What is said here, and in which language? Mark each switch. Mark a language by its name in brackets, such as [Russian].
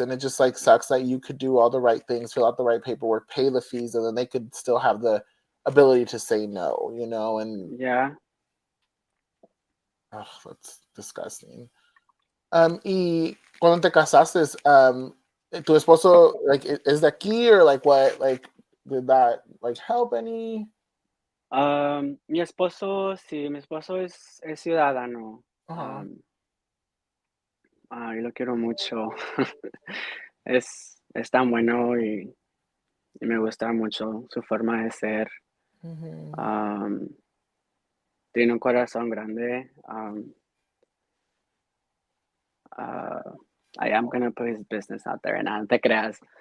[English] And it just like sucks that you could do all the right things, fill out the right paperwork, pay the fees, and then they could still have the ability to say no, you know, and yeah. that's disgusting. [Spanish] Y cuando te casaste, tu esposo, [English] like, [Spanish] is de aquí [English] or like what? Like, did that like help any? [Spanish] Mi esposo, sí, mi esposo es ciudadano. Uh-huh. Yo lo quiero mucho. Es tan bueno y me gusta mucho su forma de ser. Mm-hmm. Am, Tiene un corazón grande. [English] Uh, I am gonna put his business out there, [Spanish] no te creas.